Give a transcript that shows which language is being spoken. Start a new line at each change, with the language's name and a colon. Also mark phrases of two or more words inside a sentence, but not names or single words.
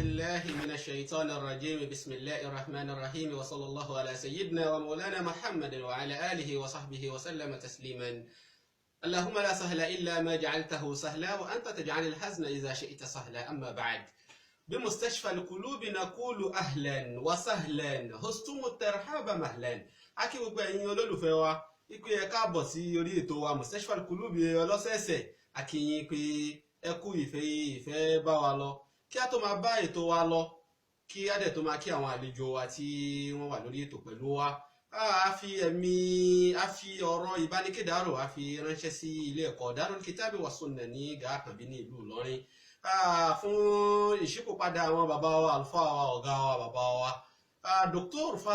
Arabic: بالله من الشيطان الرجيم بسم الله الرحمن الرحيم وصلى الله على سيدنا ومولانا محمد وعلى آله وصحبه وسلم تسليما. اللهم لا سهل إلا ما جعلته سهلا وأنت تجعل الحزن إذا شئت سهلا. أما بعد، بمستشفى القلوب نقول أهلا وسهلا هستم الترحاب مهلا.
Yoruba: akí gbogbo ẹ̀yin olólùfẹ́ wa ipe ẹ káàbọ̀ sí orí ètò wa Mustashfa Al-Qulub ọlọ́sẹ̀ẹ̀sẹ̀. akíyìn pé ẹ kú ìfẹ́ bá wa lọ. kí a tó máa bá ètò wa lọ, kí a dẹ̀ tó máa kí àwọn àlejò wa tí wọ́n wà lórí ètò pẹ̀lú wa, a fi ọ̀rọ̀ ìbánikédàrò a fi ránṣẹ́ sí ilé ẹ̀kọ́ Darul Kitabi wa Sunnah ní Gàákànbí ní ìlú Ìlọrin fún ìṣípòpadà àwọn bàbá wa, àlùfáà wa, ọ̀gá wa, bàbá wa Dr.